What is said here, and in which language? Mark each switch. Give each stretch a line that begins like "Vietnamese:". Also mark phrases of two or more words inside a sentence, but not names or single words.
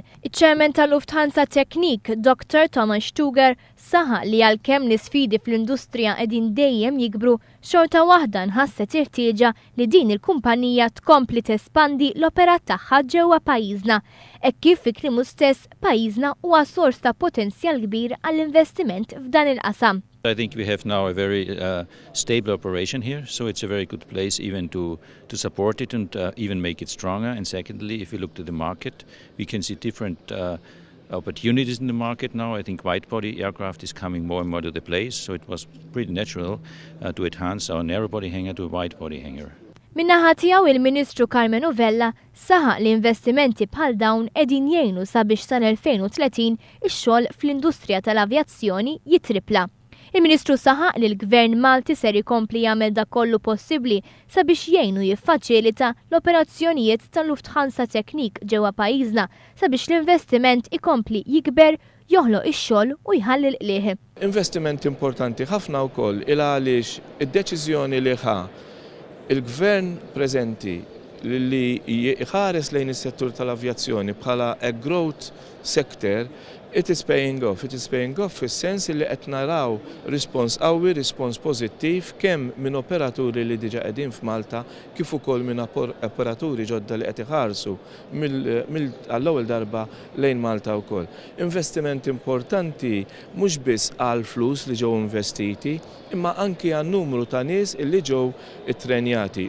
Maltese: Iċ-Chairman tal-Lufthansa Technik, Dr. Thomas Stuger, saħaq li għalkemm l-isfidi fl-industrija qegħdin dejjem jikbru, xorta waħda nħasset irtieġa li din il-kumpanija tkompli tespandi l-opera tagħha ġewwa pajjiżna, e kif fi kliemu stess pajjiżna huwa sors ta' potenzjal kbir għall-investiment f'dan il-qasam.
English: I think we have now a very stable operation here, so it's a very good place even to support it and even make it stronger. And secondly, if we look to the market, we can see different opportunities in the market now. I think wide-body aircraft is coming more and more to the place, so it was pretty natural to enhance our narrow-body hangar to a wide-body hangar.
Maltese: Minnaħa tiegħu il-Ministru Vella saħaq li investimenti bħal dawn qegħdin jgħinu sabiex sal-2030 ix-xogħol fl-industrija tal-avjazzjoni jitripla. Il-Ministru saħaq li l-Gvern Malti ser ikompli jagħmel dak kollu possibbli sabiex jgħinu jiffaċilita l-operazzjonijiet tal-Lufthansa Technik ġewwa pajjiżna sabiex l-investiment ikompli jikber, joħloq ix-xogħol u jħalli l-qlieħ. Investiment importanti ħafna wkoll il għaliex id-deċiżjoni li il-Gvern preżenti li jħares lejn is-settur tal-avjazzjoni bħala
English: a growth sector, it is paying off. It is paying off
Maltese: fis-sens li qed naraw rispons qawwi, rispons pożittiv kemm minn operaturi li diġà qegħdin f'Malta kif ukoll minn operaturi ġodda li qed iħarsu għall-ewwel darba lejn Malta wkoll. Investiment importanti mhux biss għal flus li ġew investiti, imma anki għan numru ta' nies illi ġew ittrenjati.